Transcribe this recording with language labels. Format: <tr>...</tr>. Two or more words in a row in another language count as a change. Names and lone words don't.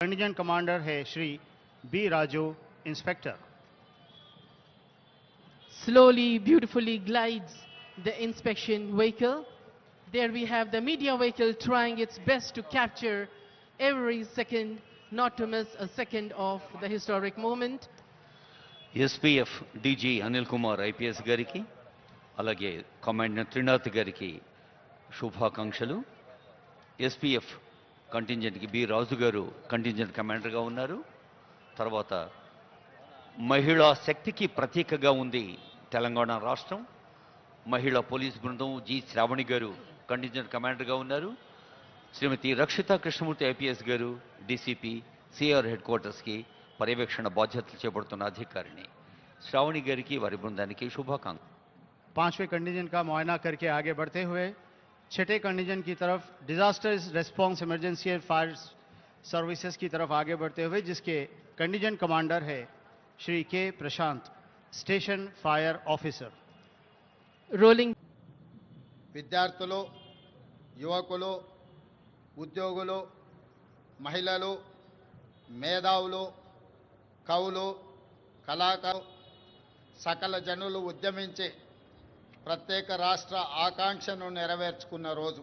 <en>contingent commander</en> <hi>है श्री बी राजू, इंस्पेक्टर.</hi> <en>Slowly, beautifully glides the inspection vehicle. There we have the media vehicle trying its best to capture every second, not to miss a second of the historic moment.</en> <te>ఎస్పీఎఫ్ డీజీ అనిల్ కుమార్ ఐపీఎస్ గారికి అలాగే కమాండర్ త్రినాథ్ గారికి శుభాకాంక్షలు. ఎస్పీఎఫ్ కంటింజెంట్కి బి రాజు గారు</te> <en>contingent commanderగా</en> <te>ఉన్నారు. తర్వాత మహిళా శక్తికి ప్రతీకగా ఉంది తెలంగాణ రాష్ట్రం. మహిళా పోలీస్ బృందం జి శ్రావణి గారు</te> <en>contingent commanderగా</en> <te>ఉన్నారు. శ్రీమతి రక్షిత కృష్ణమూర్తి ఐపీఎస్ గారు డీసీపీ సిఆర్</te> <en>head quartersకి</en> <te>పర్యవేక్షణ బాధ్యతలు చేపడుతున్న అధికారిని. శ్రావణి గారికి వారి బృందానికి శుభాకాంక్షలు.</te> <hi>5वें कंटिजेंट का मुआयना करके आगे बढ़ते हुए 6ठे कंटिजेंट की तरफ डिजास्टर रिस्पांस इमरजेंसी एंड फायर सर्विसेज की तरफ आगे बढ़ते हुए जिसके</hi> <en>contingent commander</en> <hi>है श्री के प्रशांत,</hi> <en>station fire officer.</en> <hi>Rolling.</hi> <te>విద్యార్థులు, యువకులు, ఉద్యోగులు, మహిళలు, మేధావులు, కవులు, కళాకారులు, సకల జనులు ఉద్యమించి ప్రత్యేక రాష్ట్ర ఆకాంక్షను నెరవేర్చుకున్న రోజు.</te>